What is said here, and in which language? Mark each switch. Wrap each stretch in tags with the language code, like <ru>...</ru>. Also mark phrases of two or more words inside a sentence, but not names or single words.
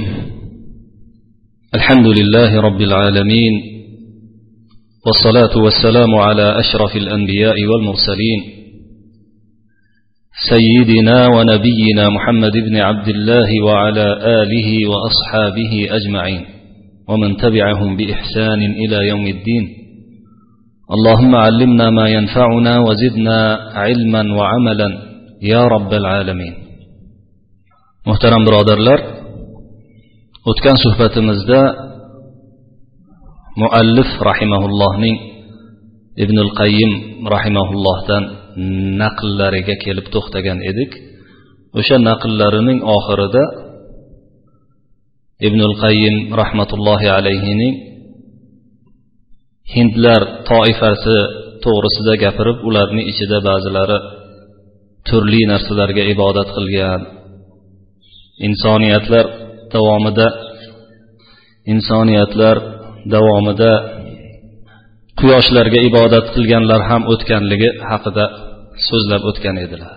<ar>الحمد لله رب العالمين، والصلاة والسلام على أشرف الأنبياء والمرسلين سيدنا ونبينا محمد بن عبد الله وعلى آله وأصحابه أجمعين ومن تبعهم بإحسان إلى يوم الدين. اللهم علمنا ما ينفعنا وزدنا علما وعملا يا رب العالمين.</ar> <uz>Muhtaram birodarlar, o'tgan suhbatimizda muallif rahimahullohning Ibnul Qayyim rahimahullohdan naqllariga kelib to'xtagan edik. O'sha naqllarining oxirida Ibnul Qayyim</uz> <ar>رحمة الله عليه</ar> <uz>hindlar toifasi to'g'risida gapirib, ularning ichida ba'zilari turli narsalarga ibodat qilgan, insoniyatlar davomida quyoshlarga ibodat qilganlar ham o'tganligi haqida so'zlab o'tgan edilar.</uz>